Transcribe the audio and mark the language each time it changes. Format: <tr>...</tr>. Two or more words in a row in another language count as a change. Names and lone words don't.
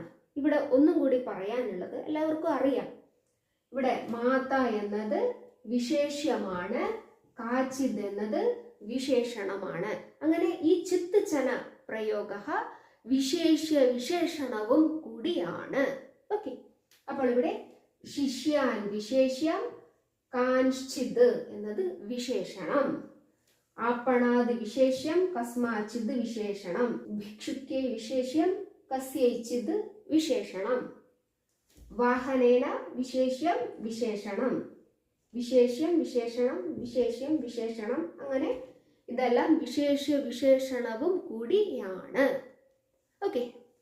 <ml>ഇവിടെ ഒന്നും കൂടി പറയാനുള്ളത് എല്ലാവർക്കും അറിയാം. ഇവിടെ മാത എന്നത് വിശേഷ്യമാണ്, കാച്ചിത് എന്നത് വിശേഷണമാണ്. അങ്ങനെ ഈ ചിത്തചന പ്രയോഗ വിശേഷ്യ വിശേഷണവും കൂടിയാണ്. ഓക്കെ, അപ്പോൾ ഇവിടെ ശിഷ്യാൻ വിശേഷ്യം, കാൻശ്ചിത് എന്നത് വിശേഷണം,</ml> <sa>आपणादि विशेष्यं कस्माचिद् विशेषणं, भिक्षुक्ये विशेष्यं कस्यैचिद् विशेषणं, वाहनेन विशेष्यं विशेषणं,</sa> <ml>വിശേഷ്യം വിശേഷണം വിശേഷ്യം വിശേഷണം. അങ്ങനെ ഇതെല്ലാം വിശേഷ്യ വിശേഷണവും കൂടിയാണ്. ഓക്കെ.</ml>